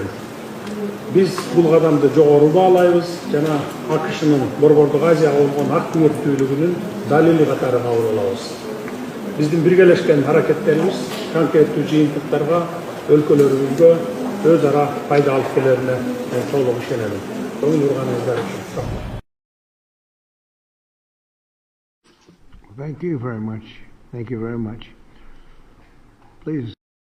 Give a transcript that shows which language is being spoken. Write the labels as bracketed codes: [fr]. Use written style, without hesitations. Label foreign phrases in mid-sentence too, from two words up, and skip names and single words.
[ky] Биз бул кадамды жогору баалайбыз жана АКШнын Борбордук Азияга болгон ак күбөлүктүүлүгүнүн далили катары кабыл алабыз. Биздин биргелешкен аракеттерибиз конкреттүү жыйынтыктарга, өлкөлөрүбүзгө өз ара пайда алып келерине толук ишенем. Көңүл бурганыңыздар үчүн. [en] Thank you very much. Thank you very much. Please.